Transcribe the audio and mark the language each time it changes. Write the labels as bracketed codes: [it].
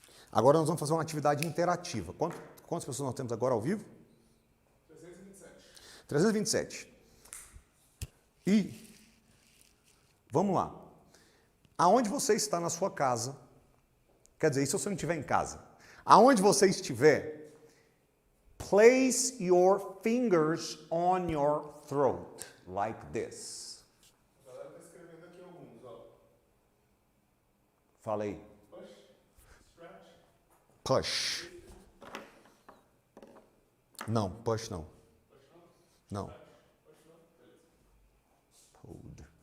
[pt] Agora nós vamos fazer uma atividade interativa. Quantas pessoas nós temos agora ao vivo? 327. 327. E, vamos lá. Aonde você está na sua casa, quer dizer, e se você não estiver em casa? Aonde você estiver, [en] place your fingers on your throat, like this. [pt] A galera está escrevendo aqui alguns, ó. Fala aí. [en] Push, stretch. Push. [pt] Não, push não. [en] Push [pt] Não. não? Push não? Beleza. [en] Hold.